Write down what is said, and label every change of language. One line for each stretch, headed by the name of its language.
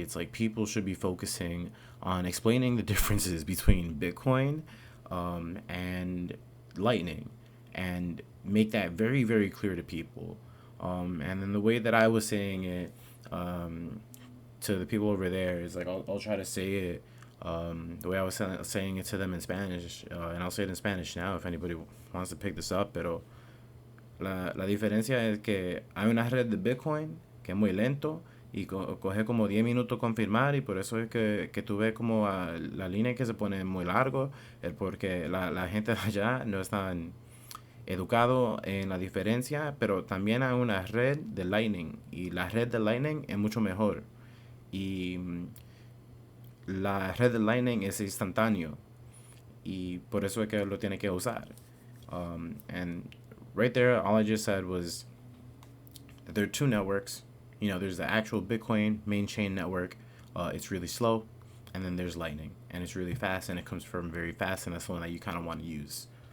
English: It's people should be focusing on explaining the differences between Bitcoin and Lightning, and make that very, very clear to people. And then the way that I was saying it to the people over there is I'll try to say it the way I was saying it to them in Spanish, and I'll say it in Spanish now if anybody wants to pick this up.
Spanish: Pero la diferencia es que hay una red de Bitcoin que es muy lento y coge como 10 minutos confirmar, y por eso es que tú ves como la línea que se pone muy largo, porque la gente de allá no están educado en la diferencia. Pero también hay una red de Lightning, y la red de Lightning es mucho mejor, y la red de Lightning es instantáneo, y por eso es que lo tiene que usar.
English: And right there, all I just said was that there are two networks. You know, there's the actual Bitcoin main chain network. It's really slow, and then there's Lightning, and it's really fast, and it comes from very fast, and that's the one that you kind of want to use.